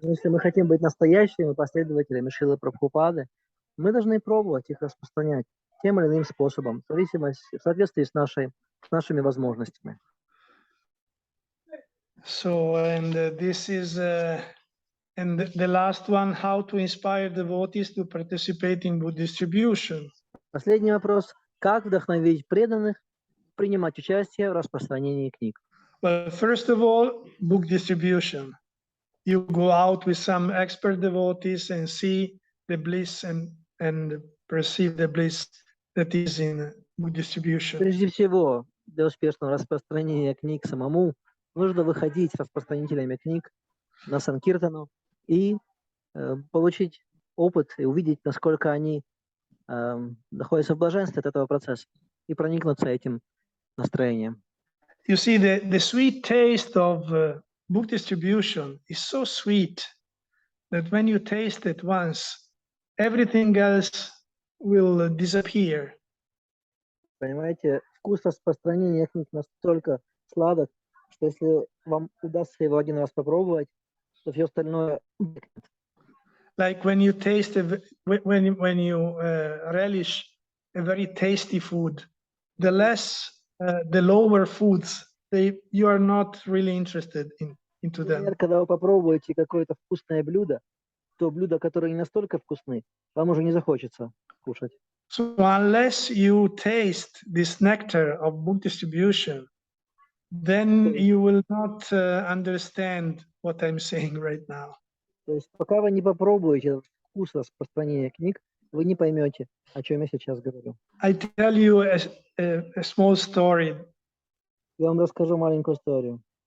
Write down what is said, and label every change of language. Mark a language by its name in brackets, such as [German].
[Russian] Если мы хотим быть настоящими последователями Шрилы Прабхупады, мы должны пробовать их распространять тем или иным способом, в соответствии с нашими возможностями. [English] So, and this is, and the last one, how to inspire devotees to participate in book distribution. [Russian] Последний вопрос. Как вдохновить преданных принимать участие в распространении книг? [English] Well, first of all, book distribution. You go out with some expert devotees and see the bliss and perceive the bliss that is in book distribution. [Russian] Прежде всего, для успешного распространения книг самому нужно выходить с распространителями книг на Санкиртану и получить опыт и увидеть, насколько они находятся в блаженстве от этого процесса и проникнуться этим настроением. [English] You see, the sweet taste of book distribution is so sweet that when you taste it once, everything else will disappear. [Russian] Понимаете, вкус распространения книг настолько сладок, что если вам удастся его один раз попробовать, то все остальное... [English] Like when you taste, when you relish a very tasty food, the lower foods, you are not really interested into them. [Russian] Например, когда вы попробуете какое-то вкусное блюдо, то блюда, которые не настолько вкусны, вам уже не захочется кушать. [English] So unless you taste this nectar of book distribution, then you will not understand what I'm saying right now. [Russian] То есть пока вы не попробуете этот вкус распространения книг, вы не поймете, о чем я сейчас говорю. [English] I tell you a small story. [Russian] Я вам расскажу маленькую историю.